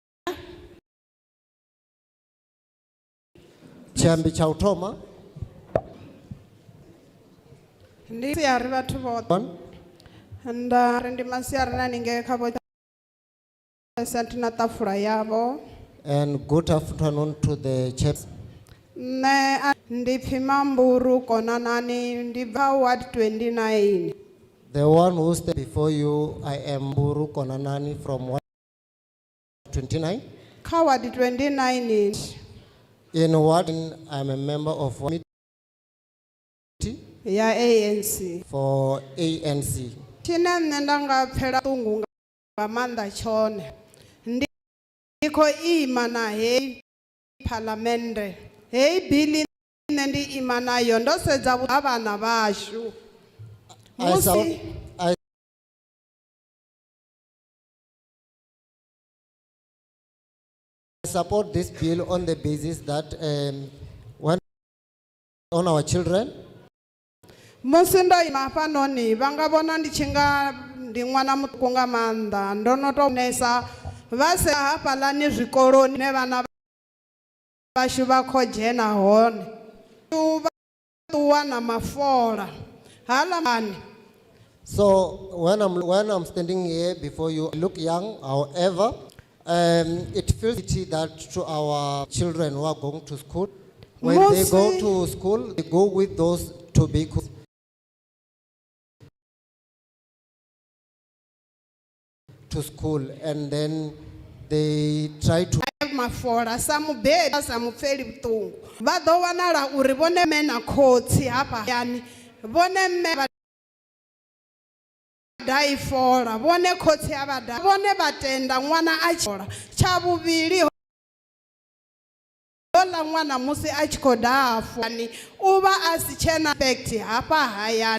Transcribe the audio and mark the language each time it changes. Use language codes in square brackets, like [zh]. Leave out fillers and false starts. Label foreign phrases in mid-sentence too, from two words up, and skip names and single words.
[ve] Tshiambi tsha u thoma ndi siari vhathu vhoṱhe nda ri ndi masiari na ninge kha vho sent na ṱafula yavho. [en] and good afternoon to the chaps. [ve] Nṋe ndi pfhi Mamburu Konanani ndi bva Ward 29. [en] The one who stands before you, I am Mburu Konanani from Ward 29. [ve] Kha Ward 29 [en] In Ward, I'm a member of committee [ve] ya ANC. [en] for ANC. [ve] Tshine nṋe nda nga pfela ṱungu nga maanḓa tshone ndi khou ima na hei phalamennde, hei bili nṋe ndi ima nayo ndo sedza ha vhana vhashu [en] I support this bill on the basis that when on our children, [ve] musi ndo ima hafhanoni vha nga vhona ndi tshi nga ndi ṅwana muṱuku nga maanḓa ndo no tou nesa vha se hafhaḽani zwikoloni ne vhana vhashu vha khou dzhena hone vha ṱuwa na mafola haḽa. [en] So when I'm standing here before you, I look young. However, it feels pity that to our children who are going to school, when they go to school, they go with those tobacco. To school, and then they try to [ve] mafola sa mubebi sa mupfeli vhuṱungu vha ḓo wanala uri vhone mme na khotsi hafha yani vhone mme vha dai fola vhone khotsi ha vha dai vhone vha tenda ṅwana a tshi fola tsha vhuvhili hola ṅwana musi a tshi khou daha fani u vha a si tshena effect hafha hayani.